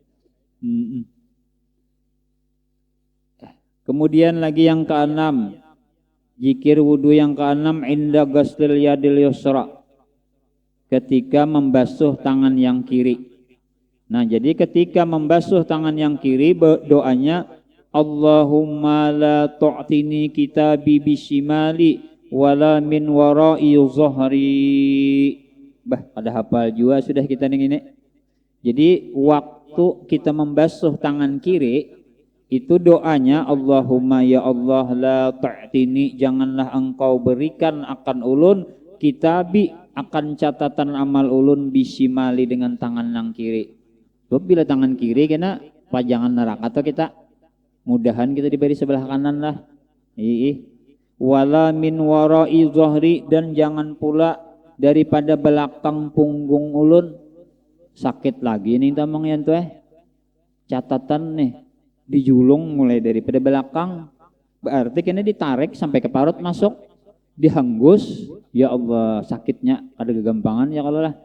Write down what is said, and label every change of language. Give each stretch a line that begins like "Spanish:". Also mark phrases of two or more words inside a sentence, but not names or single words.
Banjar: Kemudian lagi yang keenam. Zikir wudu yang keenam
Arabic: عند غسل اليد اليسرى
Banjar: ketika membasuh tangan yang kiri. Nah, jadi ketika membasuh tangan yang kiri doanya
Arabic: اللهم لا تؤتني كتابي بشمالي ولا من وراء ظهري.
Banjar: Bah, pada hafal juga sudah kita ini. Jadi waktu kita membasuh tangan kiri itu doanya
Arabic: اللهم يا الله لا تؤتني
Banjar: janganlah engkau berikan akan ulun kitabi akan catatan amal ulun bisimali dengan tangan yang kiri. Sebab bila tangan kiri kena pajangan neraka atau kita mudahan kita diberi sebelah kanan lah.
Arabic: ولا من وراء ظهري
Banjar: dan jangan pula daripada belakang punggung ulun sakit lagi nih tamang yan tuh catatan nih dijulung mulai daripada belakang Berarti kena ditarik sampai ke parut masuk, dihanggus,
Arabic: يا الله
Banjar: sakitnya ada kegampangan ya kalau lah.